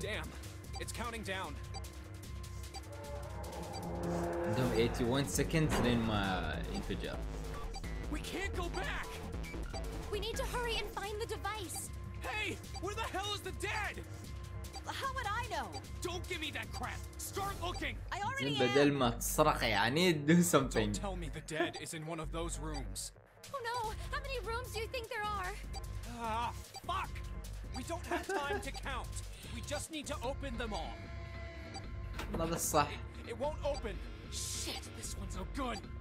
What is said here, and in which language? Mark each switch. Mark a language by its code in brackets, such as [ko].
[en] Damn. It's counting down. [ar] عندهم 81 سكند لين ما ينفجر. [en] We can't go back! We need to hurry and find the device. Hey! Where the hell is the dead? How would I know? Don't give me that crap! Start looking! I already [ar] زين [en] am. [ar] بدل ما تصرخ يعني [en] do something. Don't tell me the dead is in one of those rooms. Oh no! How many rooms do you think there are? Ah, fuck! We don't have time to count. We just need to open them all. [ar] هذا الصح. [en] It won't open. Shit, this one's no good.